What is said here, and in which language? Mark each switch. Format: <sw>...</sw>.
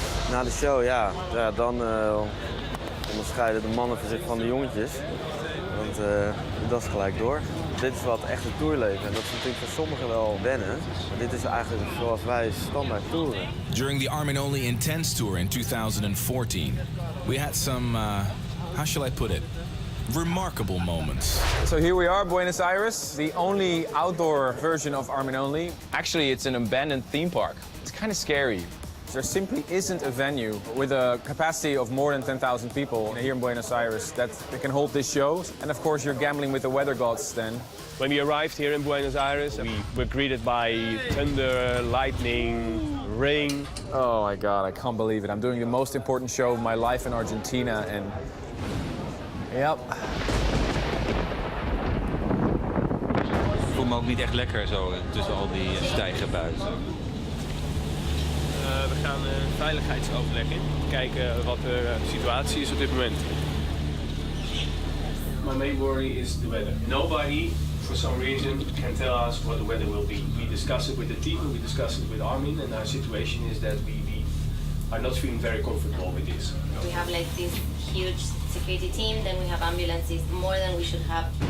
<nl>Na de show, dan onderscheiden de mannen zich van de jongetjes. Want dat is gelijk door. Dit is wat echte tourleven. En dat is natuurlijk voor sommigen wel wennen. Maar dit is eigenlijk zoals wij standaard toeren.</nl> <en>During the Armin Only Intense Tour in 2014, we had some, how shall I put it, remarkable moments. So here we are, Buenos Aires, the only outdoor version of Armin Only. Actually, it's an abandoned theme park. It's kind of scary. There simply isn't a venue with a capacity of more than 10,000 people here in Buenos Aires that can hold this show. And of course, you're gambling with the weather gods then. When we arrived here in Buenos Aires, we were greeted by thunder, lightning, rain. Oh my God, I can't believe it. I'm doing the most important show of my life in Argentina and... Yep.</en> <nl>Ik voel me ook niet echt lekker zo tussen al die stijgerbuizen. We gaan een veiligheidsoverleg in. Kijken wat de situatie is op dit moment.</nl> <en>My main worry is the weather. Nobody, for some reason, can tell us what the weather will be. We discuss it with the team, we discuss it with Armin, and our situation is that we are not feeling very comfortable with this. We have like this huge security team, then we have ambulances, more than we should have.</en>